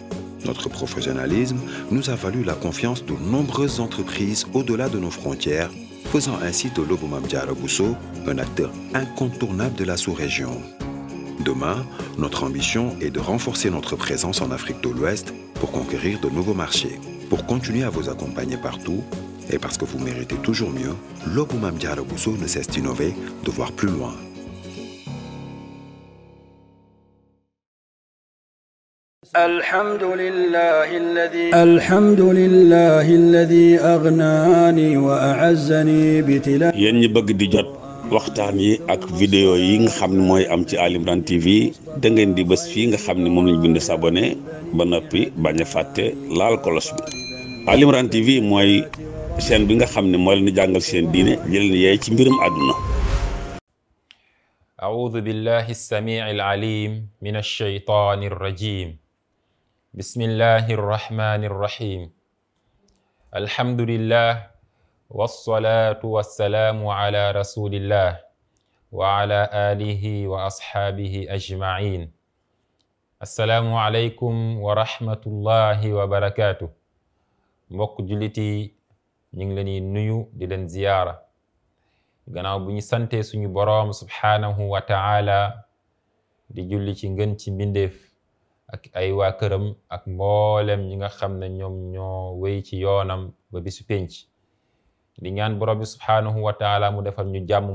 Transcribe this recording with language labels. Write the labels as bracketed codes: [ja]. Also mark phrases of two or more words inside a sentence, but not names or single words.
[fr] Notre professionnalisme nous a valu la confiance de nombreuses entreprises au-delà de nos frontières, faisant ainsi de Lobou Mame Diarra Bousso un acteur incontournable de la sous-région. Demain, notre ambition est de renforcer notre présence en Afrique de l'Ouest pour conquérir de nouveaux marchés. Pour continuer à vous accompagner partout, et parce que vous méritez toujours mieux, Lobou Mame Diarra Bousso ne cesse d'innover, de voir plus loin. [ar] الحمد لله الذي أغناني وأعزني بتلا. [wo] yéen ñi bëgg di jot waxtaan yi ak vidéo yi nga xam ne mooy am ci Ali Imran TV da ngeen di bës fii nga xam ne moom lañ bind s'abonné ba noppi bañ a fàtte laal kolos bi. Ali Imran TV mooy chaîne bi nga xam ne moo leen di jàngal seen diine jël yaay ci mbirum àdduna. [ar] أعوذ بالله السميع العليم من الشيطان الرجيم بسم الله الرحمن الرحيم الحمد لله والصلاة والسلام على رسول الله وعلى آله وأصحابه أجمعين السلام عليكم ورحمة الله وبركاته [wo] mbokk jullit yi ñu ngi leen di nuyu di leen ziyaara gannaaw bu ñu santee suñu boroom [ar] سبحانه وتعالى [wo] di julli ci ngën ci mbindeef ak ay waa këram ak mboolem ñi nga xam ne ñoom ñoo wéy ci yoonam ba bisu penc di ñaan borom bi [ar] سبحانه وتعالى [wo] mu defal ñu jàmm